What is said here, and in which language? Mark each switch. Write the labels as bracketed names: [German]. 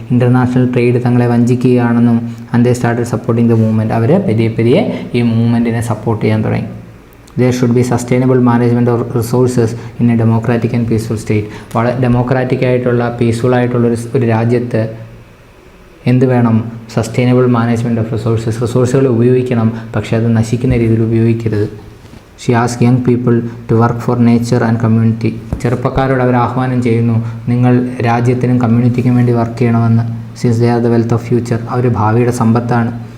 [English] International trade [Malayalam] തങ്ങളെ വഞ്ചിക്കുകയാണെന്നും [English] and they started supporting the movement. [Malayalam] അവർ പതിയെ ഈ മൂവ്മെൻറ്റിനെ സപ്പോർട്ട് ചെയ്യാൻ തുടങ്ങി. [English] There should be sustainable management of resources in a democratic and peaceful state. [Malayalam] വളരെ democratic ആയിട്ടുള്ള peaceful ആയിട്ടുള്ള ഒരു രാജ്യത്ത് എന്ത് വേണം? സസ്റ്റൈനബിൾ മാനേജ്മെൻറ്റ് ഓഫ് റിസോഴ്സുകൾ ഉപയോഗിക്കണം, പക്ഷേ അത് നശിക്കുന്ന രീതിയിൽ ഉപയോഗിക്കരുത്. [English] She ask young people to work for nature and community. [Malayalam] ചെറുപ്പക്കാരോട് അവർ ആഹ്വാനം ചെയ്യുന്നു, നിങ്ങൾ രാജ്യത്തിനും കമ്മ്യൂണിറ്റിക്കും വേണ്ടി വർക്ക് ചെയ്യണമെന്ന്. [English] Since they are the wealth of future. [Malayalam] അവർ ഭാവിയുടെ സമ്പത്താണ്.